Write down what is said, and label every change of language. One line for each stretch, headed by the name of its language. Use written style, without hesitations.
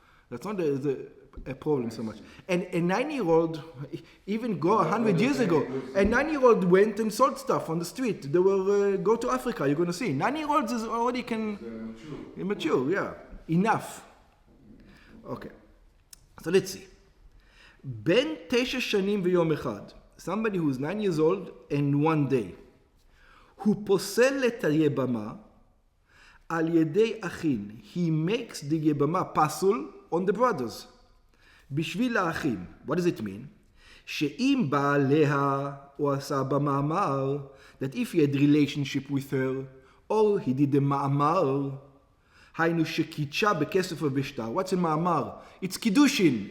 English: That's not a problem so much. And a 9-year-old, even go 100 years ago, a 9-year-old went and sold stuff on the street. They will go to Africa, you're going to see. 9-year-olds is already can... Immature, yeah. Enough. Okay. So let's see.
Hebrew: Ben 9 shanim v'yom echad.
English: Somebody who's 9 years old and 1 day.
Hebrew: הוא פוסל את היבמה על ידי אחים.
English: He makes the יבמה פסול on the brothers.
Hebrew: בשביל האחים.
English: What does it mean?
Hebrew: שאם בא עליה או עשה במאמר,
English: that if he had relationship with her, or he did a מאמר,
Hebrew: היינו שקידשה בכסף ובשטר.
English: What's a מאמר? It's kiddushin.